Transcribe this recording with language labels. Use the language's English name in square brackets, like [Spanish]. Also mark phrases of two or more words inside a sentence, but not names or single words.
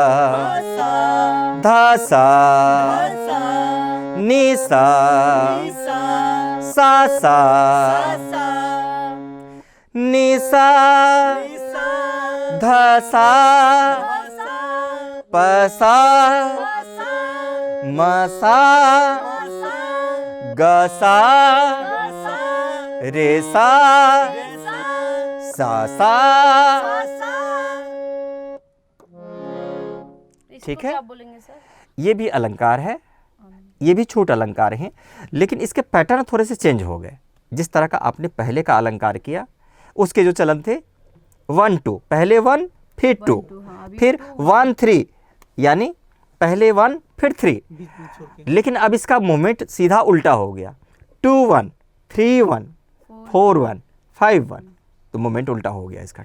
[Hindi] धा सा नी सा सा नी सा ध सा प सा म सा ग सा रे सा सा। ठीक है, क्या बोलेंगे सर? ये भी अलंकार है, ये भी छूट अलंकार हैं, लेकिन इसके पैटर्न थोड़े से चेंज हो गए। जिस तरह का आपने पहले का अलंकार किया उसके जो चलन थे 1 2, पहले 1 फिर 2, फिर 1 3, यानी पहले 1 फिर 3, लेकिन अब इसका मोमेंट सीधा उल्टा हो गया, 2 1 3 1 4 1 5 1, तो मोमेंट उल्टा हो गया इसका।